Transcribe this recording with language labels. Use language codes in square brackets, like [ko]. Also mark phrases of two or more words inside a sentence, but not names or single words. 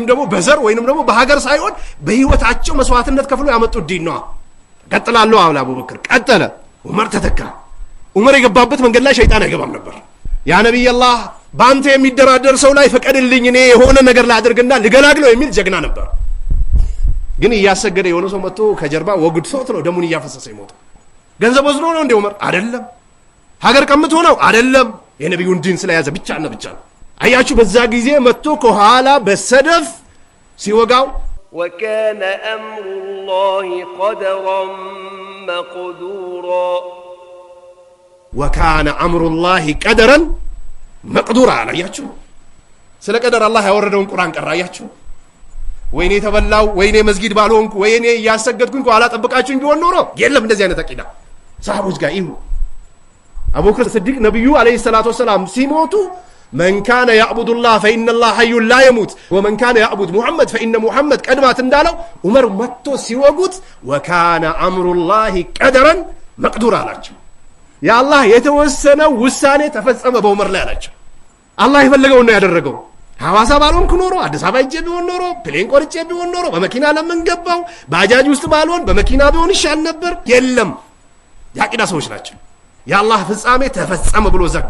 [am] ደግሞ በዘር ወይንም ደግሞ በሀገር ሳይሆን በህይወታቸው መስዋዕትነት ከፍሎ ያመጡት ዲን ነው። ቀጥላለሁ አለ አቡበክር ቀጠለ። ዑመር ተተካ። ዑመር የገባበት መንገድ ላይ ሸይጣን አይገባም ነበር። [ar] يا نبي الله [am] ባንተ የሚደራደር ሰው ላይ ፈቀድልኝ እኔ የሆነ ነገር ላድርግና ልገላግለው የሚል ጀግና ነበር። ግን እያሰገደ የሆነ ሰው መጥቶ ከጀርባ ወግድሶት ነው ደሙን እያፈሰሰ ይሞት። ገንዘብ ወስዶ ነው እንዴ ዑመር? አይደለም። ሀገር ቀምቶ ነው? አይደለም። የነብዩን ዲን ስለያዘ ብቻና ብቻ ነው። አያችሁ በዛ ጊዜ መጥቶ ከኋላ በሰደፍ ሲወጋው [ar] وكان أمر الله قدرا مقدورا وكان أمر الله قدرا مقدورا [am] አያችሁ ስለ ቀደር አላህ ያወረደውን ቁርአን ቀራ። አያችሁ ወይኔ ተበላው ወይኔ መስጊድ ባልሆንኩ ወይኔ ያሰገድኩኝ ከኋላ ጠብቃችሁኝ ቢሆን ኖሮ የለም እንደዚህ አይነት አቂዳ ሰሃቦች ጋር ይሁ አቡበክር ሲዲቅ ነብዩ [ar] عليه الصلاة والسلام [am] ሲሞቱ من [ar] كان يعبد الله فإن الله حي لا يموت ومن كان يعبد محمد فإن محمد قد مات [am] እንዳለው ዑመር መጥቶ ሲወጉት [ar] وكان أمر الله قدرا مقدورا [am] አላቸው። ያአላህ የተወሰነው ውሳኔ ተፈጸመ በዑመር ላይ አላቸው። አላህ የፈለገው ነው ያደረገው። ሐዋሳ ባልሆንኩ ኖሮ አዲስ አበባ ሄጄ ቢሆን ኖሮ ፕሌን ቆርጬ ቢሆን ኖሮ በመኪና ለምን ገባው ባጃጅ ውስጥ ባልሆን በመኪና ቢሆን ይሻል ነበር። የለም ያቂዳ ሰዎች ናቸው። ያአላህ ፍጻሜ ተፈጸመ ብሎ ዘጋ።